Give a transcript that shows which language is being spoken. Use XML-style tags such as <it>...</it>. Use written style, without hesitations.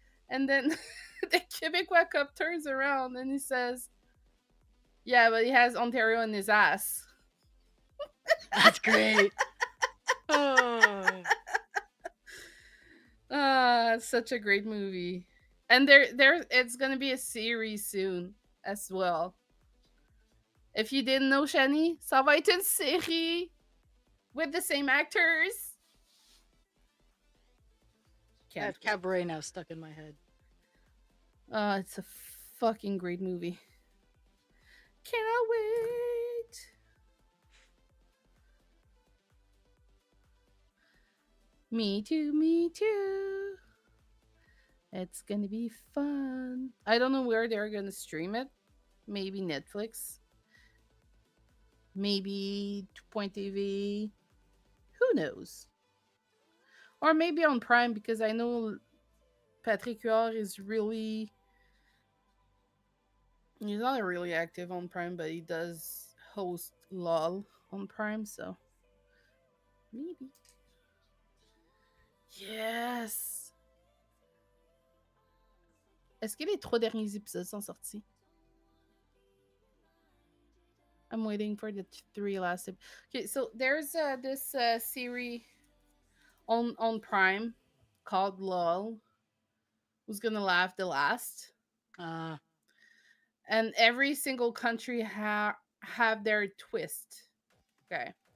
<en>And then the Quebecois cop turns around and he says, yeah, but he has Ontario in his ass. That's great. Oh. It's such a great movie. And it's gonna be a series soon as well. If you didn't know, Shani,</en> <fr>ça va être une série</fr> <en>with the same actors. I Can't have wait. Cabaret now stuck in my head. It's a fucking great movie. Cannot wait. Me too, me too. It's gonna be fun. I don't know where they're gonna stream it. Maybe Netflix. Maybe Point TV. Who knows? Or maybe on Prime because I know Patrick Huard is really. He's not really active on Prime, but he does host LOL on Prime, so maybe. Yes!</en> <fr>Est-ce que les 3 derniers épisodes sont sortis?</fr> <en>I'm waiting for the 3 last. Okay, so there's this series on Prime called LOL. Who's gonna laugh the last? Uh, And every single country have their twist. Okay.</en>